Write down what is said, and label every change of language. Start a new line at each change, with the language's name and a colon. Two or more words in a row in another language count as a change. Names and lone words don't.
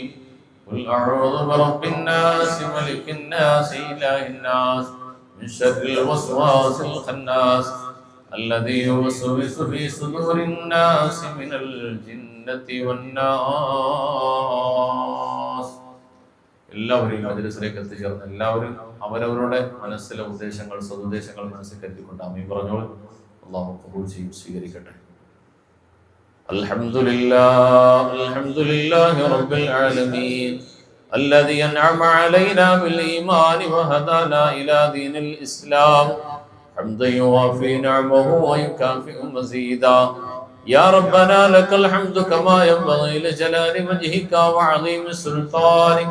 Arabic: قل أعوذ برب الناس ملك الناس إله الناس من شر الوسواس الخناس الذي يوسوس في صدور الناس من الجنة والناس.
Malayalam: എല്ലാവരെയും മജ്‌ലിസിലേക്ക് എത്തിച്ചേർന്ന് എല്ലാവരും അവരവരുടെ മനസ്സിലെ ഉദ്ദേശങ്ങൾ സദുദ്ദേശങ്ങൾ മനസ്സിൽ കരുതിക്കൊണ്ട് ആമീൻ പറഞ്ഞോളൂ. അല്ലാഹു ഖബൂൽ ചെയ്യും, സ്വീകരിക്കട്ടെ.
Arabic: الحمد لله رب العالمين الذي أنعم علينا بالإيمان وهدانا إلى دين الإسلام حمدا يوافي نعمه ويكافئ مزيدا. يا ربنا لك الحمد كما ينبغي لجلال وجهك وعظيم سلطانك.